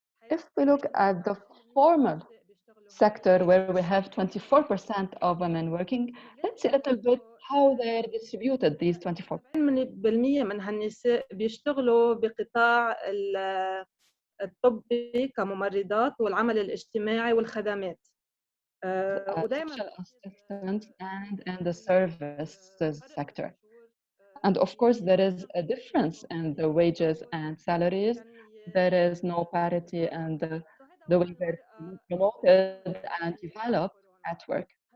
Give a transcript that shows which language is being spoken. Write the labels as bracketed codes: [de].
[en] If we look at the formal sector where we have 24% of women working, let's see a little bit how they're distributed, these 24%. [ar] 80% من هالنساء بيشتغلوا بقطاع الطبي كممرضات والعمل الاجتماعي والخدمات. [en] Social assistance and in the services sector. And of course, there is a difference in the wages and salaries. There is no parity in the way they're promoted and developed at work.